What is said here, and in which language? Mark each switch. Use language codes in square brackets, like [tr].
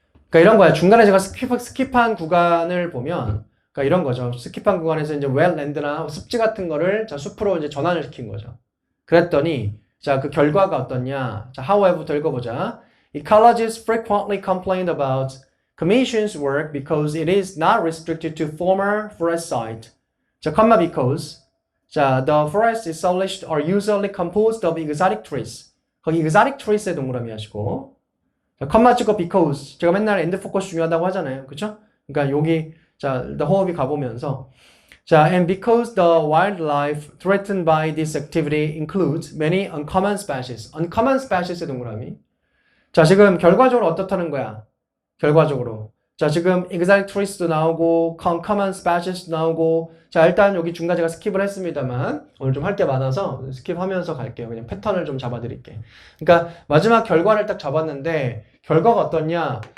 [ko] 그러니까 이런 거야. 중간에 제가 스킵한 구간을 보면 그러니까 이런 거죠. 스킵한 구간에서 이제 웰랜드나 습지 같은 거를 자, 숲으로 이제 전환을 시킨 거죠. 그랬더니 자, 그 결과가 어떻냐? 자, however부터 읽어보자. [en] Ecologists frequently complained about Commission's work because it is not restricted to former forest site. 자, comma because. 자, the forests established are usually composed of exotic trees. [ko] 거기 exotic trees의 동그라미 하시고. 자, comma 찍고 because. 제가 맨날 end focus 중요하다고 하잖아요. 그쵸? 그러니까 여기, 자, the 호흡이 가보면서. [en] 자, and because the wildlife threatened by this activity includes many uncommon species. [ko] uncommon species의 동그라미. 자, 지금 결과적으로 어떻다는 거야? 결과적으로. 자, 지금 exotic trees도 나오고, uncommon species도 나오고, 자, 일단 여기 중간 제가 스킵을 했습니다만, 오늘 좀 할 게 많아서 스킵하면서 갈게요. 그냥 패턴을 좀 잡아드릴게. 그러니까 마지막 결과를 딱 잡았는데, 결과가 어떻냐?